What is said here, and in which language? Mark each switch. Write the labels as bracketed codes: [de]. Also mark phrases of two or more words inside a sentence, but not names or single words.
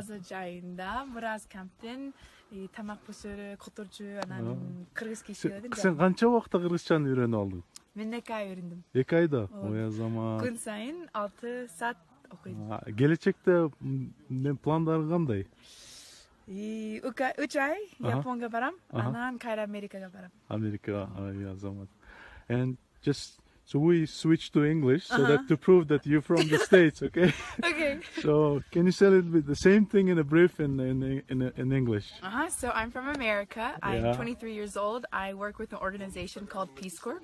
[ky] Азыр жайында Мураз камптен тамак пышыры, которчу, анан кыргыз кишилердин. Сен канча убакытта кыргызчаны үйрөнүп алдың? Мен 2 ай өйрөндүм. 2 айда? Ой азамат. Күн сайын 6 саат окуйм. Келечекте пландарың кандай? 3 ай Японга барам, анан кайра Америкага барам. [en] America, Azamat. And just so we switch to English so that to prove that you're from the States, okay? Okay. So can you say a little bit the same thing in a brief in English? So I'm from America. I'm Yeah. 23 years old. I work with an organization called Peace Corps.